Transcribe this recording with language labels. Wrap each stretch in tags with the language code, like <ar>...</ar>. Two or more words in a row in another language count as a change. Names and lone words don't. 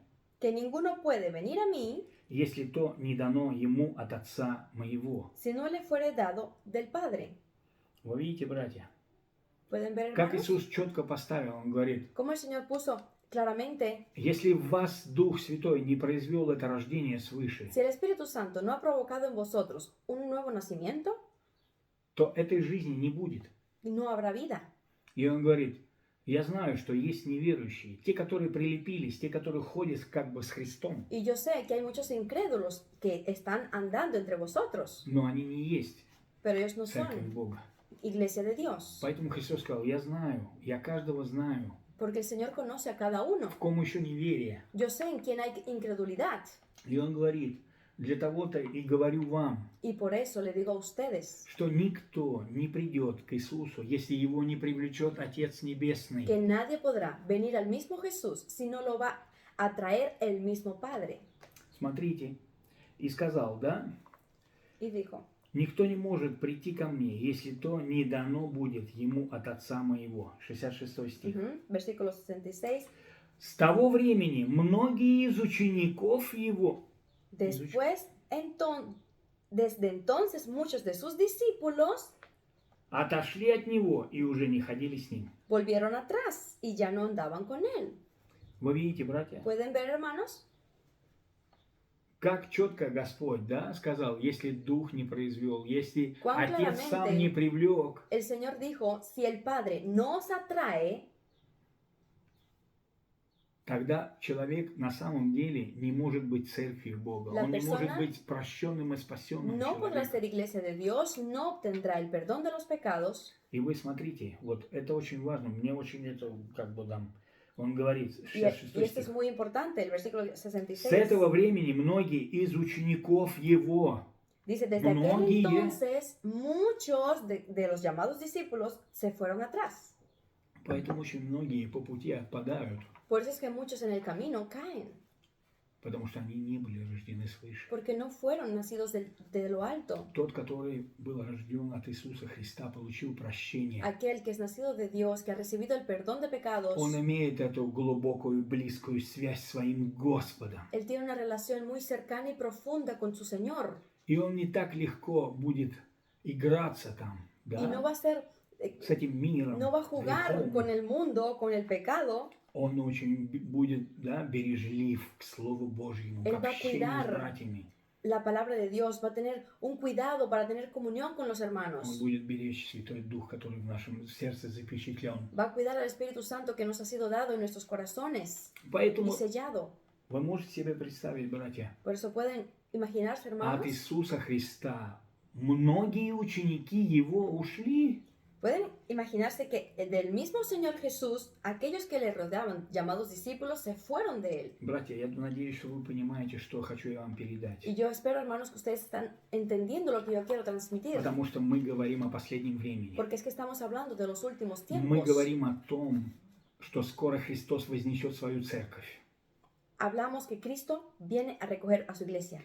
<es>que ninguno puede venir a mí</es> <ru>если то не дано ему от Отца моего.</ru> <es>si no le fuere dado del Padre.</es> <ru>Вы видите, братья,</ru> <es>¿Pueden ver,</es> <ru>как</ru> <es>hermanos?</es> <ru>Иисус четко поставил, Он говорит,</ru> <es>Como el Señor puso claramente,</es> <ru>если в вас Дух Святой не произвел это рождение свыше,</ru> <es>si el Espíritu Santo no ha provocado en vosotros un nuevo nacimiento,</es> <ru>то этой жизни не будет.</ru> <es>no habrá vida.</es> <ru>И Он говорит, я знаю, что есть неверующие, те, которые прилепились, те, которые ходят как бы с Христом,</ru> <es>Y yo sé que hay muchos incrédulos que están andando entre vosotros,</es> <ru>но они не есть</ru> <es>pero ellos no</es> <ru>Церковь</ru> <es>son</es> <ru>Бога.</ru> <es>iglesia de Dios.</es> <ru>Поэтому Христос сказал, я знаю, я каждого знаю,</ru> <es>Porque el Señor conoce a cada uno.</es> <ru>в ком еще неверие.</ru> <es>Yo sé en quién hay incredulidad.</es> <ru>И Он говорит, для того-то и говорю вам,</ru> <es>Y por eso le digo a ustedes</es> <ru>что никто не придет к Иисусу, если его не привлечет Отец Небесный.</ru> <es>que nadie podrá venir al mismo Jesús si no lo va a traer el mismo Padre.</es> <ru>Смотрите, и сказал, да,</ru> <es>Y dijo,</es> <ru>никто не может прийти ко мне, если то не дано будет ему от Отца моего. 66 стих.</ru> <es>Versículo 66.</es> <ru>С того времени многие из учеников его,</ru> <es>Después, desde entonces, muchos de sus discípulos</es> <ru>отошли от него и уже не ходили с ним.</ru> <es>volvieron atrás y ya no andaban con él.</es> <ru>Вы видите, братья,</ru> <es>¿Pueden ver, hermanos?</es> <ru>как четко Господь, да, сказал, если Дух не произвел, если</ru> <es>Cuán</es> <ru>Отец сам</ru> <es>claramente</es> <ru>не привлек,</ru> <es>El Señor dijo, si el Padre no os atrae,</es> <ru>тогда человек на самом деле не может быть церковью Бога.</ru> <es>La</es> <ru>Он не может</ru> <es>persona</es> <ru>быть прощенным и спасенным</ru> <es>no podrá</es> <ru>человеком.</ru> <es>ser iglesia de Dios, no obtendrá el perdón de los pecados.</es> <ru>И вы смотрите, вот это очень важно. Мне очень это как бы там, он говорит,</ru> <es>Y 66 esto es</es> <ru>стих.</ru> <es>muy importante, el versículo</es> <ru>С</ru> <es>66.</es> <ru>этого времени многие из учеников его,</ru> <es>Dice, desde aquel</es> <ru>Многие.</ru> <es>entonces, muchos de los llamados discípulos se fueron atrás.</es> <ru>поэтому очень многие по пути отпадают,</ru> <es>Por eso es que muchos en el camino caen,</es> <ru>потому что они не были рождены свыше.</ru> <es>porque no fueron nacidos de lo alto.</es> <ru>Тот, который был рожден от Иисуса Христа, получил прощение.</ru> <es>Aquel que es nacido de Dios, que ha recibido el perdón de pecados,</es> <ru>Он имеет эту глубокую, близкую связь с своим Господом.</ru> <es>él tiene una relación muy cercana y profunda con su Señor.</es> <ru>И он не так легко будет играться там,</ru> <es>Y no</es> <ru>да,</ru> <es>va a ser,</es> <ru>с этим миром.</ru> <es>no va a jugar</es> <ru>греховным.</ru> <es>con el mundo, con el pecado.</es> <ru>Он очень будет, да, бережлив к Слову Божьему,</ru> <es>Él</es> <ru>к</ru> <es>va a</es> <ru>общению с</ru> <es>cuidar</es> <ru>братьями.</ru> <es>La palabra de Dios, va a tener un cuidado para tener comunión con los</es> <ru>Он</ru> <es>hermanos.</es> <ru>будет беречь Святой Дух, который в нашем сердце запечатлен.</ru> <es>Va a cuidar al Espíritu Santo que nos ha sido dado en nuestros corazones y</es> <ru>Поэтому</ru> <es>sellado.</es> <ru>вы можете себе представить, братья,</ru> <es>Por eso pueden imaginarse,</es> <ru>от</ru> <es>hermanos,</es> <ru>Иисуса Христа многие ученики Его ушли.</ru> <es>pueden imaginarse que del mismo Señor Jesús, aquellos que le rodeaban, llamados discípulos, se fueron de él.</es> <ru>Братья, я надеюсь, что вы понимаете, что хочу я вам передать.</ru> <es>Y yo espero, hermanos, que ustedes están entendiendo lo que yo quiero transmitir.</es> <ru>Потому что мы говорим о последнем времени.</ru> <es>Porque es que estamos hablando de los últimos</es> <ru>Мы</ru> <es>tiempos.</es> <ru>говорим о том, что скоро Христос вознесет свою церковь.</ru> <es>Hablamos que Cristo viene a recoger a su iglesia.</es>